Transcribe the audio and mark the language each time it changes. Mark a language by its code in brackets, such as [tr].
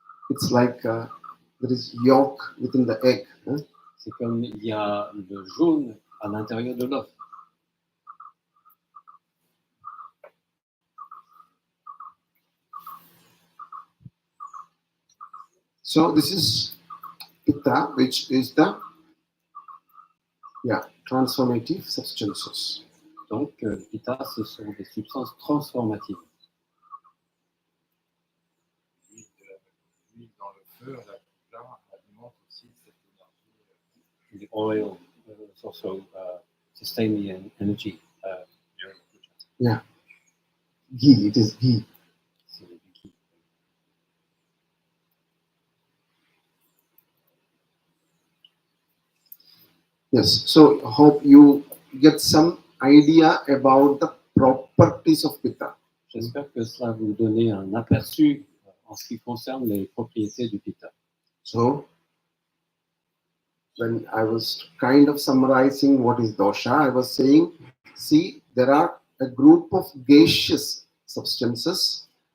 [en] It's like there is yolk within the egg. Huh? [fr] C'est comme il y a le jaune à l'intérieur de l'œuf. [en] So this is Pitta, which is the transformative substances. [fr] Donc, Pitta, ce sont des substances transformatives. L'huile dans le feu, la Pitta alimente aussi cette énergie. [en] The oil is also sustaining energy. Ghee, it is ghee. [fr] C'est du ghee. [en] Yes, so hope you get some idea about the properties of Pitta. [fr] J'espère que cela va vous donner un aperçu en ce qui concerne les propriétés du Pitta. [en] So when I was kind of summarizing what is dosha, I was saying, see, there are a group of gaseous substances